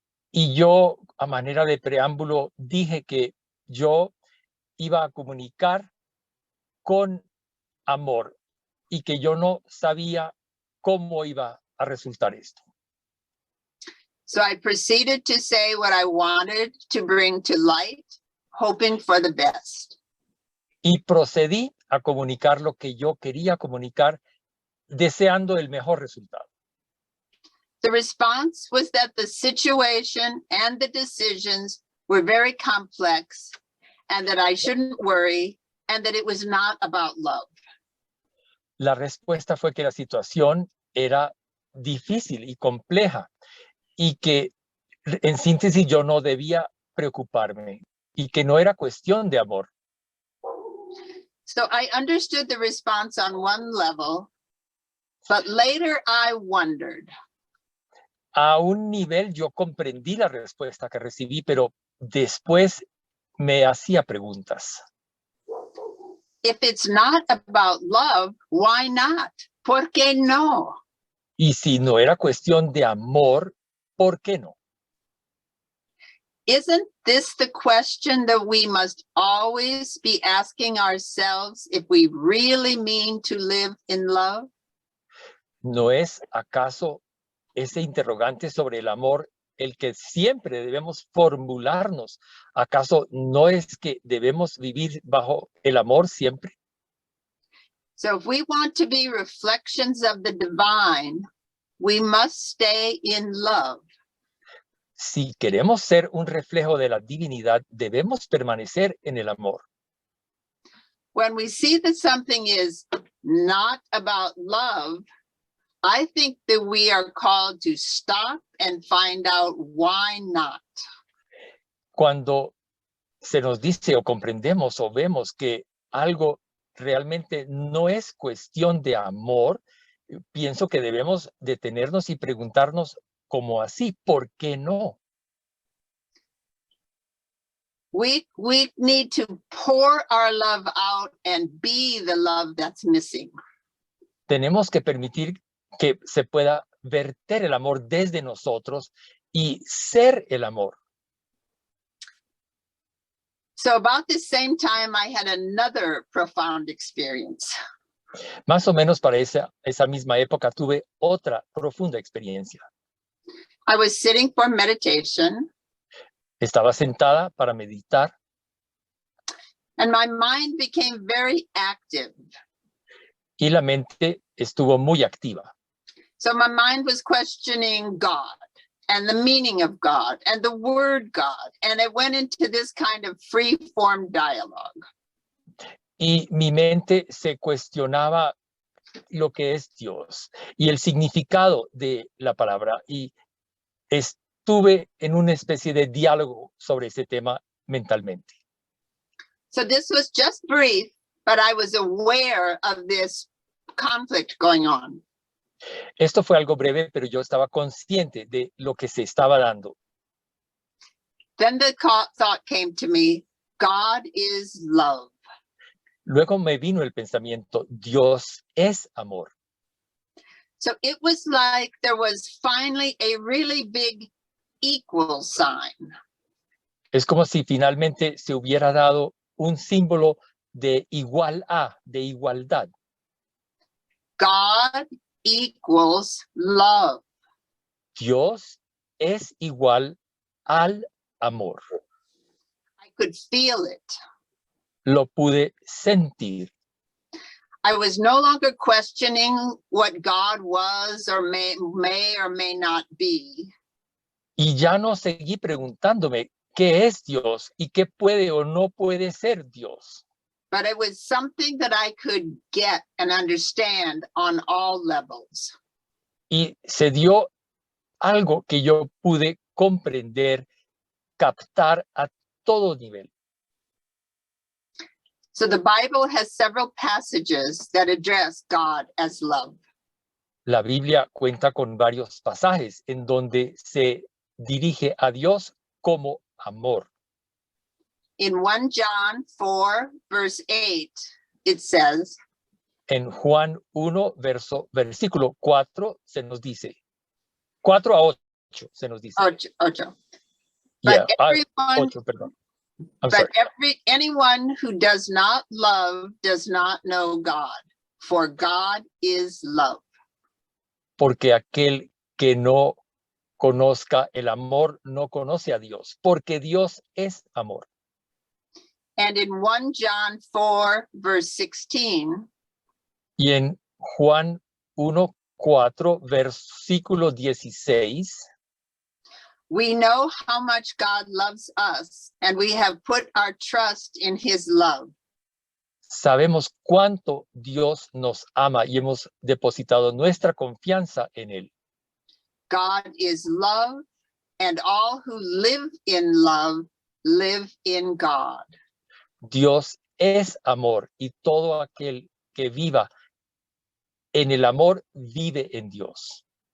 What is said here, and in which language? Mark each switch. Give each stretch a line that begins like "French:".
Spanish: Y yo, a manera de preámbulo, dije que yo iba a comunicar con amor y que yo no sabía cómo iba a resultar esto.
English: So I proceeded to say what I wanted to bring to light, hoping for the best.
Spanish: Y procedí a comunicar lo que yo quería comunicar, deseando el mejor resultado.
English: The response was that the situation and the decisions were very complex, and that I shouldn't worry, and that it was not about love.
Spanish: La respuesta fue que la situación era difícil y compleja y que, en síntesis, yo no debía preocuparme y que no era cuestión de amor.
English: So I understood the response on one level, but later I wondered,
Spanish: A un nivel yo comprendí la respuesta que recibí, pero después me hacía preguntas.
English: if it's not about love, why not?
Spanish: ¿Por qué no? Y si no era cuestión de amor, ¿por qué no?
English: Isn't this the question that we must always be asking ourselves if we really mean to live in love?
Spanish: ¿No es acaso ese interrogante sobre el amor el que siempre debemos formularnos? ¿Acaso no es que debemos vivir bajo el amor siempre?
English: So if we want to be reflections of the divine, we must stay in love.
Spanish: Si queremos ser un reflejo de la divinidad, debemos permanecer en el amor.
English: When we see that something is not about love, I think that we are called to stop and find out why not.
Spanish: Cuando se nos dice o comprendemos o vemos que algo realmente no es cuestión de amor, pienso que debemos detenernos y preguntarnos como así, ¿por qué no?
English: We need to pour our love out and be the love that's missing.
Spanish: Tenemos que permitir que se pueda verter el amor desde nosotros y ser el amor.
English: So about the same time, I had another profound experience.
Spanish: Más o menos para esa misma época tuve otra profunda experiencia.
English: I was sitting for meditation,
Spanish: Estaba sentada para meditar
English: and my mind became very active.
Spanish: y la mente estuvo muy activa.
English: So my mind was questioning God and the meaning of God and the word God. And it went into this kind of free-form dialogue.
Spanish: Y mi mente se cuestionaba lo que es Dios y el significado de la palabra. Y estuve en una especie de diálogo sobre ese tema mentalmente.
English: So this was just brief, but I was aware of this conflict going on.
Spanish: Esto fue algo breve, pero yo estaba consciente de lo que se estaba dando.
English: Then the thought came to me, God is love.
Spanish: Luego me vino el pensamiento, Dios es amor.
English: So it was like there was finally a really big equal sign.
Spanish: Es como si finalmente se hubiera dado un símbolo de igual a, de igualdad.
English: God equals love.
Spanish: Dios es igual al amor.
English: I could feel it.
Spanish: Lo pude sentir.
English: I was no longer questioning what God was or may or may not be.
Spanish: Y ya no seguí preguntándome qué es Dios y qué puede o no puede ser Dios.
English: But it was something that I could get and understand on all levels.
Spanish: Y se dio algo que yo pude comprender, captar a todo nivel.
English: So the Bible has several passages that address God as love.
Spanish: La Biblia cuenta con varios pasajes en donde se dirige a Dios como amor.
English: In 1 John 4, verse 8, it says,
Spanish: En Juan 1, versículo 4 se nos dice, 4 a 8 se nos dice. Ocho.
English: Yeah, But everyone,
Spanish: 8, perdón.
English: I'm sorry. anyone who does not love does not know God, for God is love.
Spanish: Porque aquel que no conozca el amor no conoce a Dios, porque Dios es amor.
English: And in 1 John 4, verse 16,
Spanish: Y en Juan 1, 4, versículo 16,
English: we know how much God loves us, and we have put our trust in his love.
Spanish: sabemos cuánto Dios nos ama y hemos depositado nuestra confianza en Él.
English: God is love, and all who live in love live in God.
Spanish: Dios es amor y todo aquel que viva en el amor vive en Dios.